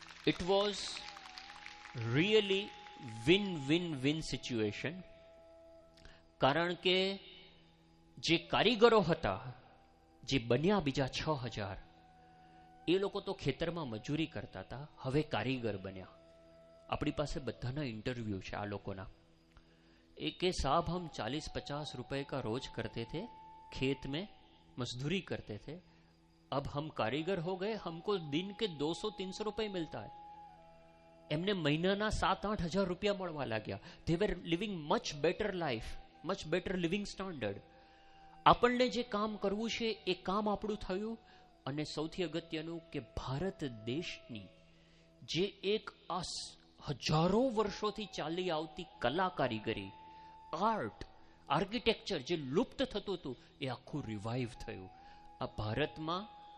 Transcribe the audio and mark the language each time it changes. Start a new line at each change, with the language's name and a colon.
English: It was really win situation.
Gujarati: કારણ કે જે કારીગરો હતા, જે બન્યા બીજા 6000, એ લોકો તો ખેતરમાં મજૂરી કરતા હતા, હવે કારીગર બન્યા. આપણી પાસે બધાના ઇન્ટરવ્યૂ છે આ લોકોના. એ કે
Hindi: સાहब हम 40-50 रुपए का रोज करते थे, खेत में मजदूरी करते थे, अब हम कारीगर हो गए, हमको दिन के 200-300 रुपए मिलता है.
Gujarati: એમને મહિનાના 7-8 હજાર રૂપિયા મળવા લાગ્યા.
English: They were living much better life, much better living standard.
Gujarati: આપણને જે કામ કરવું છે એ કામ આપણું થયું. અને સૌથી અગત્યનું કે ભારત દેશની જે એક આ હજારો વર્ષોથી ચાલી આવતી કલા કારીગરી, આર્ટ, આર્કિટેક્ચર જે લુપ્ત થતું હતું, એ આખું રિવાઇવ થયું આ ભારતમાં.